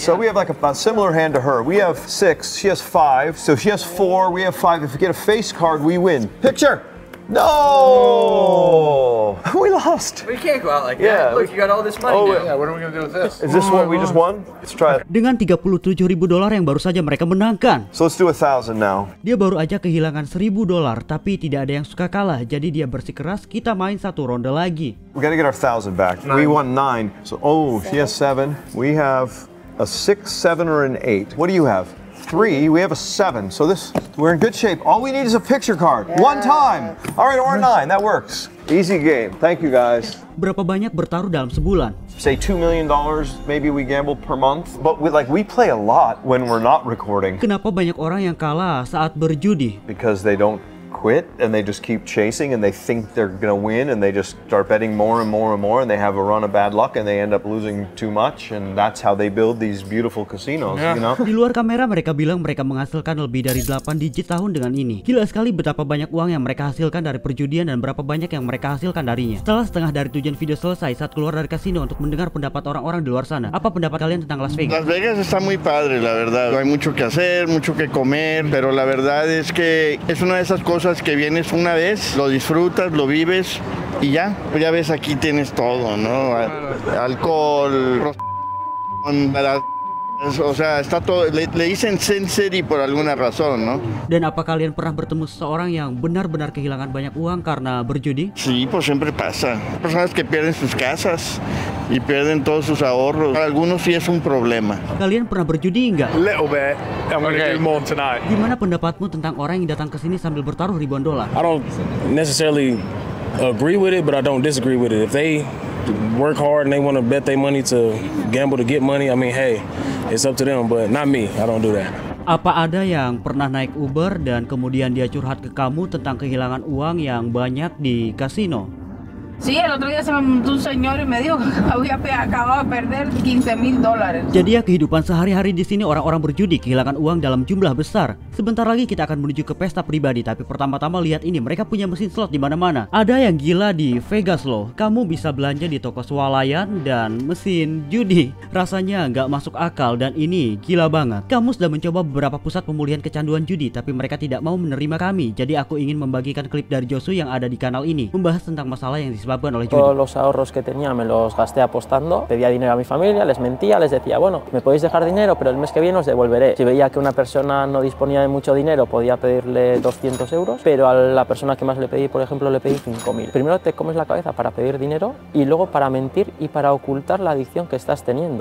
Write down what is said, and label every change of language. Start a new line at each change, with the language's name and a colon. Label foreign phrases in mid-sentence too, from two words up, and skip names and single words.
English: So we have like a similar hand to her. We have 6, she has 5. So she has 4, we have 5. If we get a face card, we win. Picture! No! We lost. We can't go out like Yeah. that. Look, you got all this money now. Yeah, what are we gonna do with this? Is this what we just won? Let's try it.
Indonesian: Dengan $37.000 yang baru saja mereka menangkan.
English: So let's do 1,000 now.
Indonesian: Dia baru aja kehilangan $1.000, tapi tidak ada yang suka kalah. Jadi dia bersikeras, kita main 1 ronde lagi.
English: We gotta get our 1,000 back. We won 9. So, she has 7. We have a 6, 7, or an 8. What do you have? 3. We have a 7. So we're in good shape. All we need is a picture card. One time. All right, or a 9. That works. Easy game. Thank you, guys.
Indonesian: Berapa banyak bertaruh dalam sebulan?
English: Say $2 million, maybe we gamble per month. But we play a lot when we're not recording.
Indonesian: Kenapa banyak orang yang kalah saat berjudi?
English: Because they don't quit and they just keep chasing and they think they're gonna win and they just start betting more and more and more and they have a run of bad luck and they end up losing too much and that's how they build these beautiful casinos, you know?
Indonesian: Di luar kamera mereka bilang mereka menghasilkan lebih dari 8 digit tahun dengan ini. Gila sekali betapa banyak uang yang mereka hasilkan dari perjudian dan berapa banyak yang mereka hasilkan darinya. Setelah setengah dari tujuan video selesai, saat keluar dari kasino untuk mendengar pendapat orang-orang di luar sana. Apa pendapat kalian tentang Las Vegas?
Spanish: Las Vegas está muy padre, la verdad. Hay mucho que hacer, mucho que comer, pero la verdad es que es una de esas cosas que vienes una vez, lo disfrutas, lo vives y ya. Ya ves, aquí tienes todo, ¿no? Alcohol, o sea, está todo. Le dicen Sin City por alguna razón, ¿no?
Indonesian: Dan apa kalian pernah bertemu seseorang yang benar-benar kehilangan banyak uang karena berjudi?
Spanish: Sí, pues siempre pasa. Personas que pierden sus casas y pierden todos sus ahorros. Para algunos sí es un problema.
Indonesian: Kalian pernah berjudi nggak?
English: Little bit. I'm gonna do more tonight.
Indonesian: Gimana pendapatmu tentang orang yang datang ke sini sambil bertaruh ribuan dolar?
English: I don't necessarily agree with it, but I don't disagree with it. If they work hard and they want to bet their money to gamble to get money, I mean, hey, it's up to them, but not me. I don't do that.
Indonesian: Apa ada yang pernah naik Uber dan kemudian dia curhat ke kamu tentang kehilangan uang yang banyak di kasino?
Spanish: Sí, el otro día se me montó un señor y me dijo que acababa de perder $15,000.
Indonesian: Jadi ya kehidupan sehari-hari di sini orang-orang berjudi kehilangan uang dalam jumlah besar. Sebentar lagi kita akan menuju ke pesta pribadi, tapi pertama-tama lihat ini, mereka punya mesin slot di mana-mana. Ada yang gila di Vegas loh. Kamu bisa belanja di toko swalayan dan mesin judi. Rasanya nggak masuk akal dan ini gila banget. Kamu sudah mencoba beberapa pusat pemulihan kecanduan judi, tapi mereka tidak mau menerima kami. Jadi aku ingin membagikan klip dari Josu yang ada di kanal ini, membahas tentang masalah yang disebabkan oleh judi.
Spanish: Todos los ahorros que tenía me los gasté apostando, pedía dinero a mi familia, les mentía, les decía, bueno, me podéis dejar dinero, pero el mes que viene os devolveré. Si veía que una persona no disponía de mucho dinero, podía pedirle 200 euros, pero a la persona que más le pedí, por ejemplo, le pedí 5.000. Primero te comes la cabeza para pedir dinero y luego para mentir y para ocultar la adicción que estás teniendo.